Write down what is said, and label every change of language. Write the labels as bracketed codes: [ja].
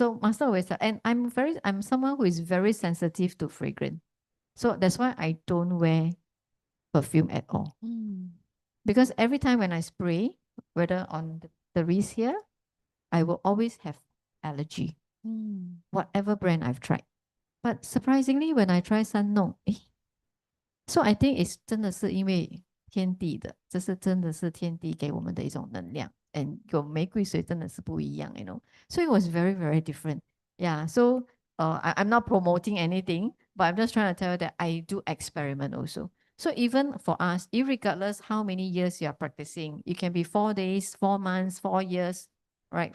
[en] So Master always said, and I'm someone who is very sensitive to fragrance. So that's why I don't wear perfume at all. Because every time when I spray, whether on the wrist here, I will always have allergy. Whatever brand I've tried. But surprisingly, when I try San Nong, so I think it's [zh] 真的是因为天地的，这是真的是天地给我们的一种能量。 [en] And [zh] 有玫瑰水真的是不一样, [en] So it was very, very different. Yeah, so I'm not promoting anything, But I'm just trying to tell you that I do experiment also. So even for us, irregardless how many years you are practicing, it can be 4 days, 4 months, 4 years, right?